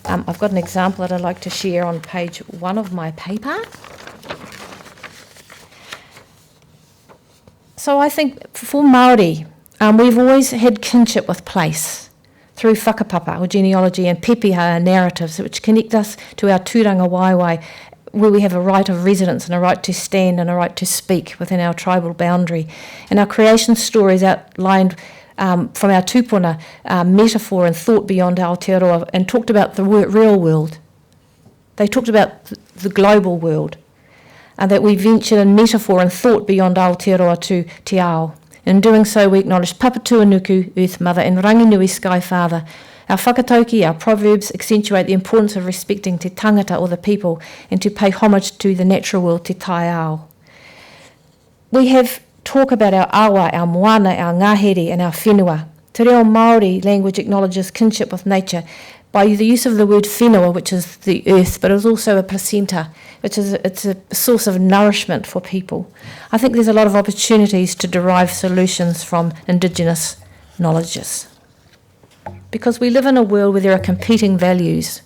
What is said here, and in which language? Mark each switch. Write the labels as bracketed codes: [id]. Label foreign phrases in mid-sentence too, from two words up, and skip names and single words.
[en] I've got an example that I'd like to share on page 1 of my paper. So I think for Māori, we've always had kinship with place through whakapapa or genealogy and pepeha narratives which connect us to our [mi] tūranga waiwai, [en] where we have a right of residence and a right to stand and a right to speak within our tribal boundary. And our creation stories outlined from our tūpuna metaphor and thought beyond Aotearoa and talked about the real world. They talked about the global world, and that we ventured in metaphor and thought beyond Aotearoa to [mi] Te Ao. [en] In doing so, we acknowledge Papatūānuku, Earth Mother, and Ranginui, Sky Father. Our whakatauki, our proverbs, accentuate the importance of respecting [mi] te tangata [en] or the people and to pay homage to the natural world, [mi] te tai ao. [en] We have talk about our awa, our moana, our ngahere and our whenua. [mi] Te reo Māori [en] language acknowledges kinship with nature by the use of the word whenua, which is the earth, but it's also a placenta, which is it's a source of nourishment for people. I think there's a lot of opportunities to derive solutions from Indigenous knowledges. Because we live in a world where there are competing values.